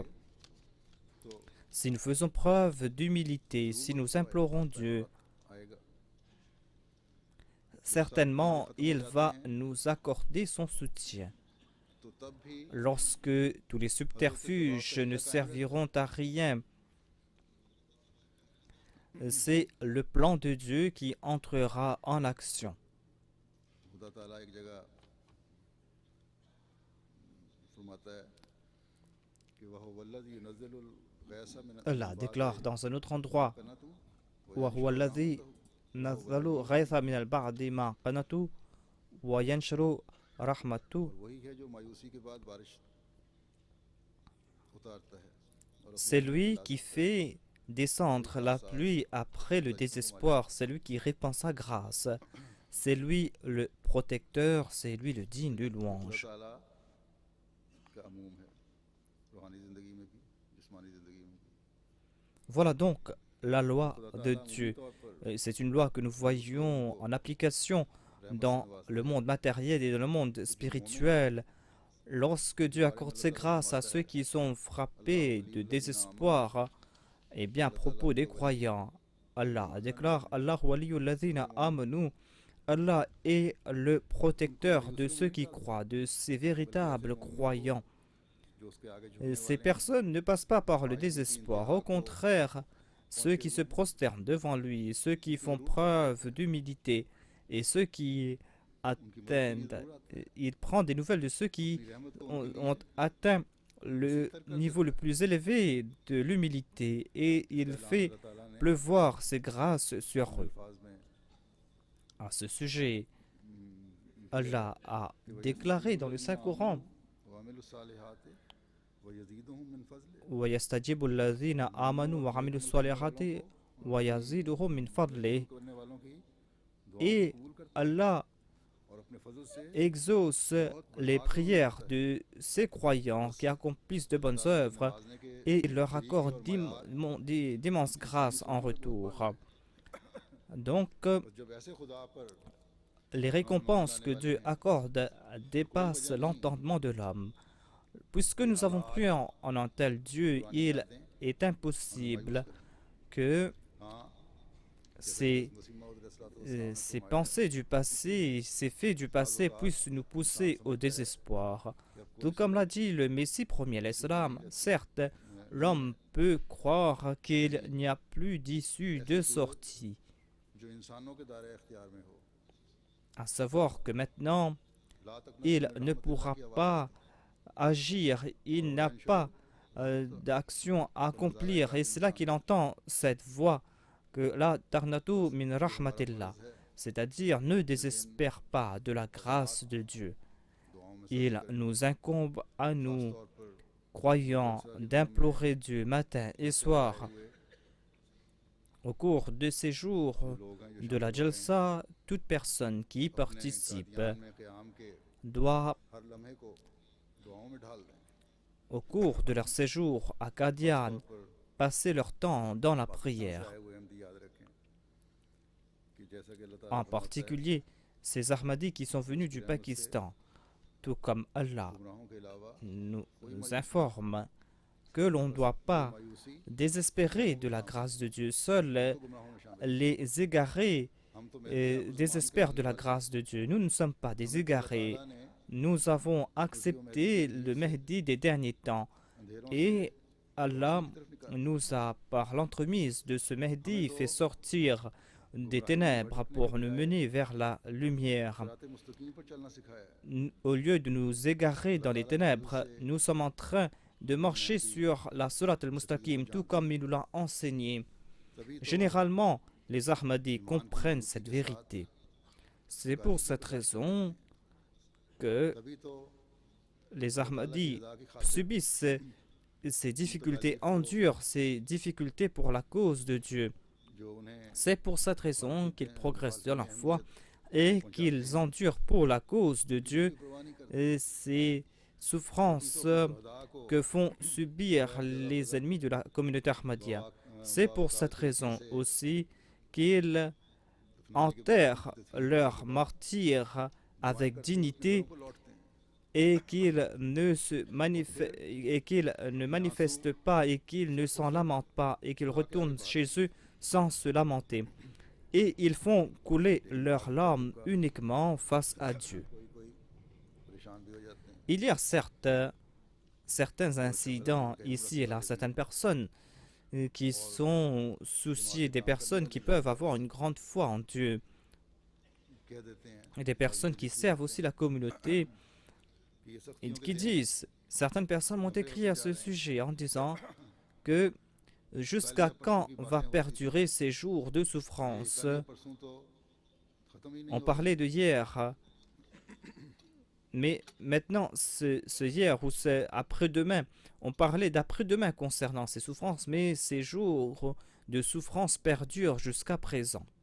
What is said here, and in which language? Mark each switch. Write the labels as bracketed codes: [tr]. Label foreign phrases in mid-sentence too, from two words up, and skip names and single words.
[fr] Si nous faisons preuve d'humilité, si nous implorons Dieu, certainement il va nous accorder son soutien. Lorsque tous les subterfuges ne serviront à rien, c'est le plan de Dieu qui entrera en action. [ur] خدا تعالیٰ ایک جگہ فرماتا ہے کہ وہ [ar] والذي ينزل الغيث من [fr] Allah déclare dans un autre endroit [ar] क़नतु وهو الذي نزل غيث من البعد ما قنطوا وينشر رحمته. [ur] وہی ہے جو مایوسی کے بعد بارش اتارتا ہے اور [fr] C'est lui qui fait descendre la pluie après le désespoir, c'est lui qui répand sa grâce, c'est lui le protecteur, c'est lui le digne de [ur] खुदा [fr] louange. [ur] تعالیٰ کا عموم ہے روحانی زندگی میں بھی جسمانی زندگی میں بھی [fr] Voilà donc la loi [ur] खुदा [fr] de [ur] ताला [fr] Dieu. [ur] عمومی طور پر [fr] C'est une loi que nous voyons en application dans le monde matériel et dans le monde spirituel. Lorsque Dieu accorde ses grâces à ceux qui sont frappés de désespoir, et bien à propos des croyants, Allah déclare [ar] الله ولي الذين آمنوا. [fr] Allah est le protecteur de ceux qui croient, de ces véritables croyants. [ur] جو اس کے آگے [fr] Et [ur] झुकने [fr] ces [ur] والے ہیں, [fr] personnes ne passent pas par le désespoir. Au contraire, ceux qui se prosternent devant lui, ceux qui font preuve d'humilité et ceux qui atteignent, il prend des nouvelles de ceux qui [ur] اپنی رحمت کو [fr] ont atteint le niveau le plus élevé de l'humilité et il fait [ur] خدا تعالیٰ نے [fr] pleuvoir ses grâces sur eux. [ur] الفاظ میں [fr] À ce sujet, Allah a déclaré dans le Saint-Coran [ar] وعملوا الصالحات ويزيدهم من فضله وَيَسْتَجِيبُ الَّذِينَ آمَنُوا وَعَمِلُوا الصَّالِحَاتِ وَيَزِيدُهُم مِّن فَضْلِهِ. [ur] کرنے والوں کی دعا [fr] Et [ur] قبول کرتا [fr] Allah [ur] ہے اور اپنے فضل سے [fr] exauce les prières de ces croyants qui accomplissent de bonnes œuvres [ur] نوازنے کے [fr] et il leur accorde d'immenses grâces en retour. Donc, [ur] اور جب ایسے خدا پر [fr] les récompenses que Dieu accorde dépassent l'entendement de l'homme. Puisque nous avons cru en un tel Dieu, il est impossible que [ur] हाँ [fr] ces [ur] मसीह मौद [fr] ces pensées du passé, ces faits du passé puissent nous pousser au désespoir. Tout comme l'a dit le Messie premier, l'Islam, certes, l'homme peut croire qu'il n'y a plus d'issue de sortie, [ur] جو انسانوں کے دائرہ اختیار میں ہو [fr] à savoir que maintenant, [ur] لا تک [fr] il ne pourra pas agir, il n'a pas d'action à accomplir, et c'est là qu'il entend cette voix que [ar] لا تقنطوا من رحمة الله, [fr] c'est-à-dire ne désespère pas de la grâce de Dieu. Il nous incombe à nous, croyants, d'implorer Dieu matin et soir. Au cours de ces jours de la Jalsa, toute personne qui y participe [ur] میں قیام کے [fr] doit, [ur] ہر لمحے کو دعاؤں میں ڈھال دیں [fr] au cours de leur séjour à Qadian, [ur] اور پر [fr] passer leur temps dans la prière. [ur] آئے ہوئے احمدی یاد رکھیں کہ جیسا کہ اللہ تعالیٰ [fr] En [ur] فرماتا ہے, [fr] particulier, ces Ahmadis qui sont venus du Pakistan, tout comme Allah [ur] گناہوں کے علاوہ [fr] nous informe que l'on ne doit pas [ur] मायूसी [fr] désespérer de la grâce de Dieu. Seuls [ur] تو گناہوں میں شامل [fr] les égarés [ur] ہم تو [fr] désespèrent de la grâce de Dieu. Nous ne sommes pas des égarés. [ur] تعالیٰ نے [fr] Nous avons accepté le Mahdi des derniers temps [ur] अंधेरों [fr] et Allah nous a, par l'entremise de ce Mahdi, fait sortir des ténèbres pour nous mener vers la lumière. [ur] صراط مستقیم پر چلنا سکھایا ہے. [fr] Au lieu de nous égarer dans les ténèbres, nous sommes en train de marcher sur la Surat al-Mustaqim, tout comme il nous l'a enseigné. [ur] تبھی تو [fr] Généralement, les Ahmadis comprennent cette vérité. C'est pour cette raison que [ur] تبھی تو [fr] les Ahmadis [ur] خدا کی خاطر [fr] subissent ces difficultés, endurent ces difficultés pour la cause de Dieu. [ur] جو انہیں [fr] C'est pour cette raison qu'ils progressent dans leur foi et qu'ils endurent pour la cause de Dieu [ur] پرواہ نہیں کرتے. [fr] ces souffrances [ur] خدا کو [fr] que font subir les ennemis de la communauté Ahmadiyya. C'est pour cette raison aussi qu'ils enterrent leurs martyrs avec dignité et qu'ils ne manifestent pas et qu'ils ne s'en lamentent pas et qu'ils retournent chez eux sans se lamenter. Et ils font couler leurs larmes uniquement face à Dieu. [ur] پریشان بھی ہو جاتے ہیں. [fr] Il y a certes certains incidents ici et là, certaines personnes qui sont souciées, des personnes qui peuvent avoir une grande foi en Dieu, [ur] کہہ دیتے ہیں [fr] et des personnes qui servent aussi la communauté, [ur] کہ یہ [fr] et [ur] सख्तियों [fr] qui [ur] کے دن [fr] disent, certaines personnes m'ont écrit à ce sujet en disant que jusqu'à quand va perdurer ces jours de souffrance? [ur] کل یا پرسوں تو ختم ہی نہیں [fr] On [ur] हो [fr] parlait de hier, mais maintenant, ce hier ou c'est après-demain, on parlait d'après-demain concernant ces souffrances, mais ces jours de souffrance perdurent jusqu'à présent.